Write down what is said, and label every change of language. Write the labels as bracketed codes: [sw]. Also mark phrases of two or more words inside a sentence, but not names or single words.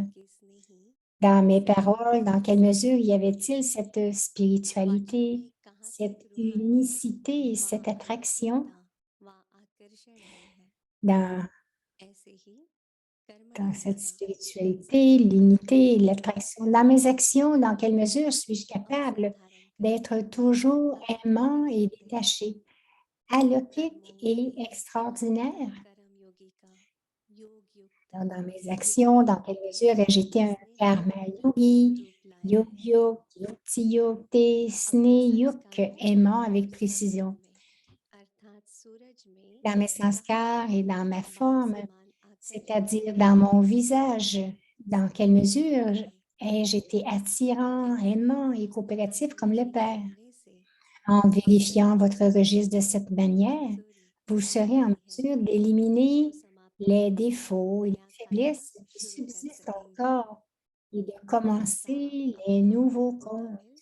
[fr] Dans mes paroles, dans quelle mesure y avait-il cette spiritualité, cette unicité et cette attraction dans cette spiritualité, l'unité et l'attraction? Dans mes actions, dans quelle mesure suis-je capable d'être toujours aimant et détaché, alaukique et extraordinaire? Dans mes actions, dans quelle mesure ai-je été un [hi] karma yogi, yogyuk, yuktiyukte, sneyuk, [fr] aimant avec précision? Dans mes sanskars et dans ma forme, c'est-à-dire dans mon visage, dans quelle mesure ai-je été attirant, aimant et coopératif comme le Père? En vérifiant votre registre de cette manière, vous serez en mesure d'éliminer les défauts et les faiblesses qui subsistent encore et de commencer les nouveaux comptes.